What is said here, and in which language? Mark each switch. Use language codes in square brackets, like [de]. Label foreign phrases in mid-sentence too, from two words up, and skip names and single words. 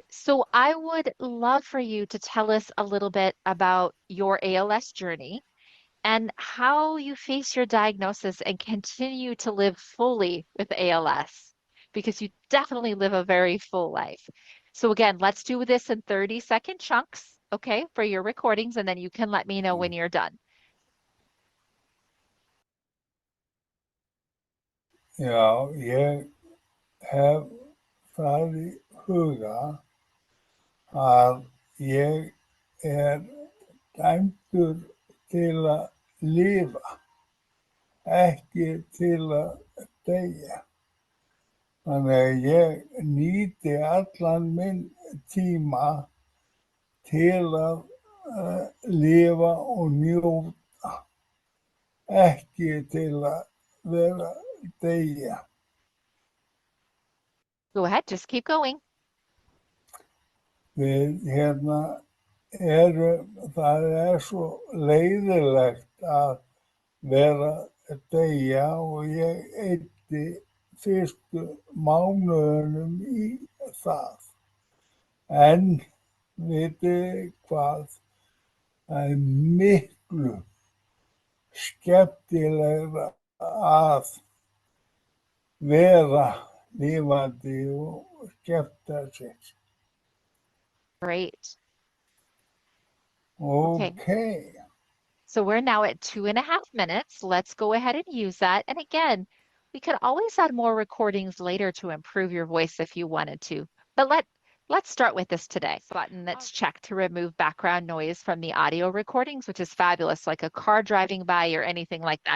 [en] So I would love for you to tell us a little bit about your ALS journey and how you face your diagnosis and continue to live fully with ALS, because you definitely live a very full life. So again, let's do this in 30-second chunks, okay, for your recordings, and then you can let me know when you're done. [is] Já, ég hef það í huga að ég dæmdur til að lifa, ekki til að deyja. Þannig að ég nýti allan minn tíma til að lifa og njóta, ekki til að vera deyja. [en] Go ahead, just keep going. [is] Það svo leiðilegt að vera deyja og ég eyddi fyrstu mánuðunum í það. En vitið hvað, það miklu skemmtilegra að vera lifandi og skemmta sér. [en] Great. Okay. So we're now at 2.5 minutes. Let's go ahead and use that. And again, we could always add more recordings later to improve your voice if you wanted to. But let's start with this today. Button that's checked to remove background noise from the audio recordings, which is fabulous, like a car driving by or anything like that.